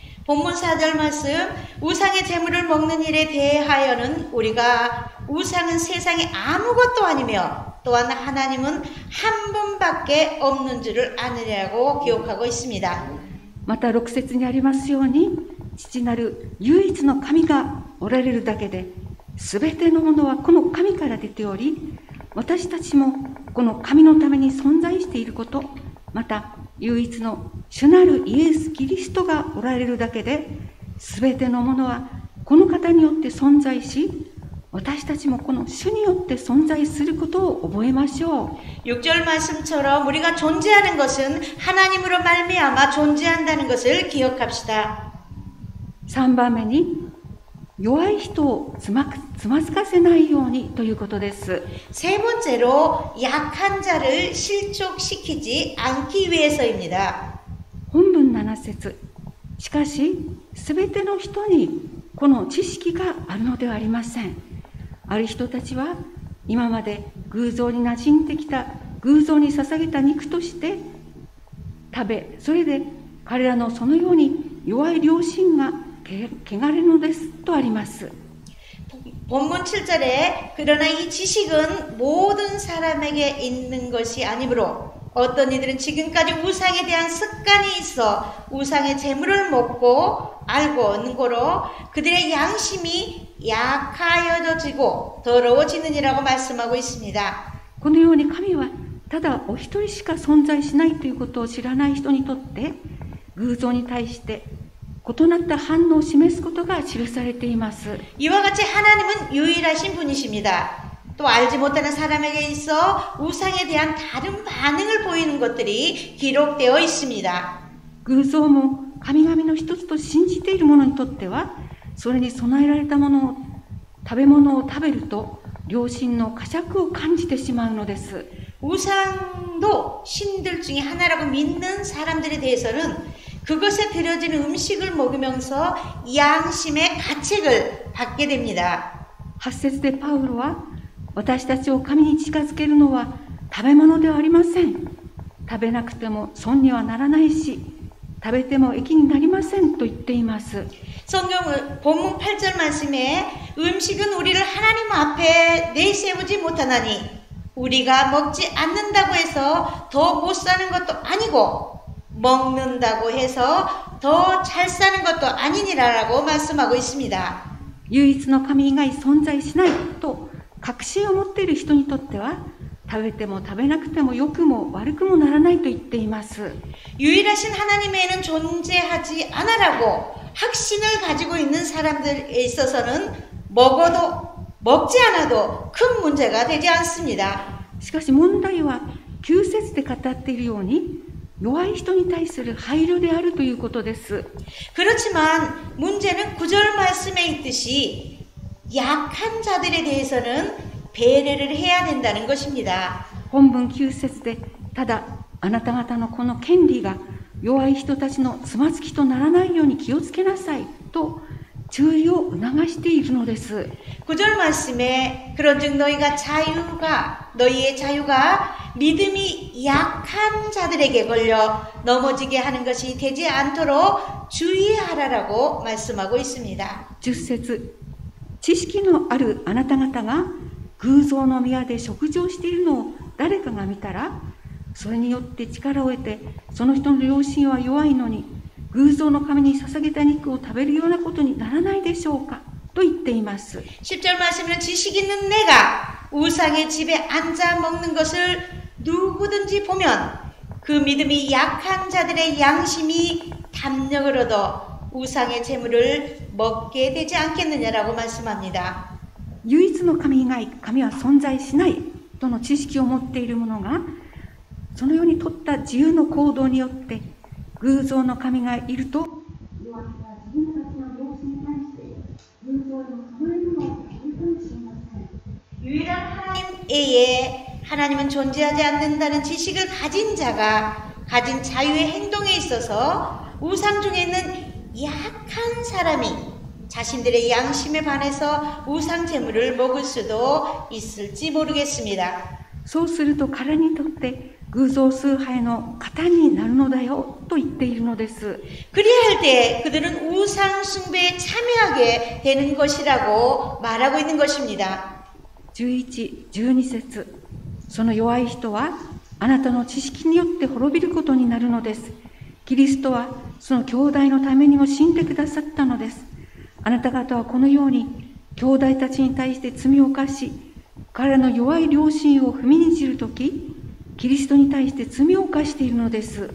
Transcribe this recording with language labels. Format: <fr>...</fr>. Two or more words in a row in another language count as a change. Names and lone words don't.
<ko>본문 4절 말씀, 우상의 재물을 먹는 일에 대하여는 우리가 우상은 세상에 아무것도 아니며 또한 하나님은 한 분밖에 없는 줄을 아느냐고 기억하고 있습니다.</ko> <ja>また6節にありますように、父なる唯一の神がおられるだけで、すべてのものはこの神から出ており、私たちもこの神のために存在していること、また唯一の主なるイエス・キリストがおられるだけで、すべてのものはこの方によって存在し、私たちもこの主によって存在することを覚えましょう。</ja> <ko>6절 말씀처럼 우리가 존재하는 것은 하나님으로 말미암아 존재한다는 것을 기억합시다.</ko> <ja>3 番目に、弱い人をつまずかせないようにということです。</ja> <ko>세 번째로 약한 자를 실족시키지 않기 위해서입니다.</ko> <ja>本文7節、しかしすべての人にこの知識があるのではありません。ある人たちは今まで偶像に馴染んできた偶像に捧げた肉として食べ、それで彼らのそのように弱い良心が汚れるのですとあります。</ja> <ko>본문 7절에 그러나 이 지식은 모든 사람에게 있는 것이 아니므로 어떤 이들은 지금까지 우상에 대한 습관이 있어 우상의 재물을 먹고 알고 능고로 그들의 양심이 약하여지고 더러워지느니라고 말씀하고 있습니다.</ko> <ja>このように神はただお一人しか存在しないということを知らない人にとって偶像に対して異なった反応を示すことが記されています。</ja> <ko>이와 같이 하나님은 유일하신 분이십니다. 또 알지 못하는 사람에게 있어 우상에 대한 다른 반응을 보이는 것들이 기록되어 있습니다.</ko> <ja>偶像も神々の一つと信じている者にとっては、それに備えられたものを食べ物を食べると良心の呵責を感じてしまうのです。</ja> <ko>우상도 신들 중에 하나라고 믿는 사람들에 대해서는 그것에 드려지는 음식을 먹으면서 양심의 가책을 받게 됩니다.</ko> <ja>8 節でパウロは、私たちを神に近づけるのは食べ物ではありません。食べなくても損にはならないし、食べても益になりませんと言っています。</ja> <ko>성경 본문 8절 말씀에 음식은 우리를 하나님 앞에 내세우지 못하나니 우리가 먹지 않는다고 해서 더 못 사는 것도 아니고 먹는다고 해서 더 잘 사는 것도 아니니라라고 말씀하고 있습니다.</ko> <ja>唯一の神以外存在しないと確信を持っている人にとっては、食べても食べなくても良くも悪くもならないと言っています。</ja> <ko>유일하신 하나님에는 존재하지 않아라고 확신을 가지고 있는 사람들에 있어서는 먹어도 먹지 않아도 큰 문제가 되지 않습니다.</ko> <ja>しかし問題は9節で語っているように、弱い人に対する配慮であるということです。</ja> <ko>그렇지만 문제는 9절 말씀에 있듯이 약한 자들에 대해서는 배려를 해야 된다는 것입니다.</ko> <ja>本文9節で、ただあなた方のこの権利が弱い人たちのつまずきとならないように気をつけなさいと注意を促しているのです。</ja> <ko>9절 말씀에 그런즉 너희의 자유가 믿음이 약한 자들에게 걸려 넘어지게 하는 것이 되지 않도록 주의하라라고 말씀하고 있습니다.</ko> <ja>10 節、知識のあるあなた方が偶像の宮で食事をしているのを誰かが見たら、それによって力を得てその人の良心は弱いのに偶像の神に捧げた肉を食べるようなことにならないでしょうかと言っています。</ja> <ko>10절 말씀에는 지식 있는 내가 우상의 집에 앉아 먹는 것을 누구든지 보면 그 믿음이 약한 자들의 양심이 담력을 얻어 우상의 재물을 먹게 되지 않겠느냐라고 말씀합니다.</ko> <ja>唯一の神以外、神は存在しないとの知識を持っている者が、そのように取った自由の行動によって、偶像の神がいると、弱気な自分たちの良心に対して、偶像の構えるのをやるかもしれません。</ja> <ko>유일한 하나님 외에 하나님은 존재하지 않는다는 지식을 가진 자가 가진 자유의 행동에 있어서 우상 중에 있는 약한 사람이 자신들의 양심에 반해서 우상 제물을 먹을 수도 있을지 모르겠습니다.</ko> <ja>そうすると彼にとって偶像崇拝の型になるのだよと言っているのです。</ja> <ko>그리할 때 그들은 우상 숭배에 참여하게 되는 것이라고 말하고 있는 것입니다.</ko> <ja>11、12 節、その弱い人はあなたの知識によって滅びることになるのです。キリストはその兄弟のためにも死んでくださったのです。あなた方はこのように兄弟たちに対して罪を犯し、彼らの弱い良心を踏みにじるとき、キリストに対して罪を犯しているのです。</ja>